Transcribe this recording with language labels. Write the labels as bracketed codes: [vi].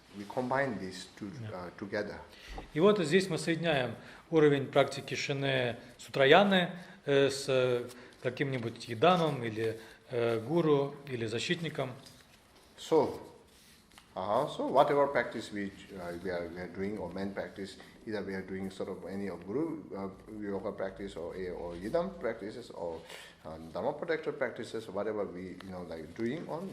[en] We combine these two together. [ru] И вот здесь мы соединяем уровень практики Шине Сутраяны с каким-нибудь Йидамом или гуру или защитником. [en] So whatever practice we are doing or main practice, either we are doing sort of any of Guru yoga practice or Yidam practices or Dharma protector practices, whatever we like doing on.